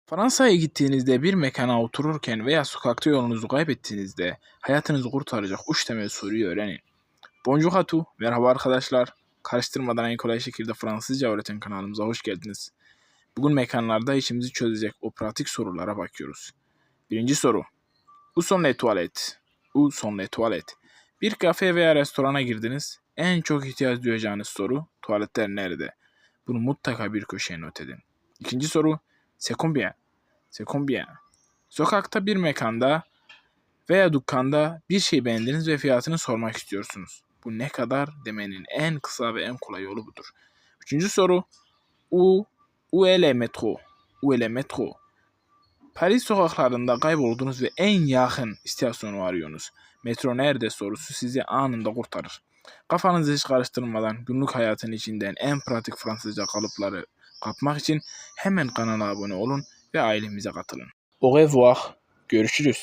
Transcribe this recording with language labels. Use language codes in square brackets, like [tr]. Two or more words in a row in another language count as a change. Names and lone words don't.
[tr] Fransa'ya gittiğinizde bir mekana otururken veya sokakta yolunuzu kaybettiğinizde hayatınızı kurtaracak 3 temel soruyu öğrenin. [fr] Bonjour à tous, [tr] merhaba arkadaşlar. Karıştırmadan en kolay şekilde Fransızca öğreten kanalımıza hoş geldiniz. Bugün mekanlarda işimizi çözecek o pratik sorulara bakıyoruz. Birinci soru. [fr] Où sont les toilettes? Où sont les toilettes? [tr] Bir kafe veya restorana girdiniz. En çok ihtiyaç duyacağınız soru tuvaletler nerede? Bunu mutlaka bir köşeye not edin. İkinci soru. [fr] C'est combien? C'est combien? [tr] Sokakta bir mekanda veya dükkanda bir şey beğendiniz ve fiyatını sormak istiyorsunuz. Bu ne kadar demenin en kısa ve en kolay yolu budur. Üçüncü soru. [fr] Où est le métro? Où est le métro? [tr] Paris sokaklarında kayboldunuz ve en yakın istasyonu arıyorsunuz. Metro nerede sorusu sizi anında kurtarır. Kafanızı hiç karıştırmadan günlük hayatın içinden en pratik Fransızca kalıpları kapmak için hemen kanala abone olun ve ailemize katılın. [fr] Au revoir. [tr] Görüşürüz.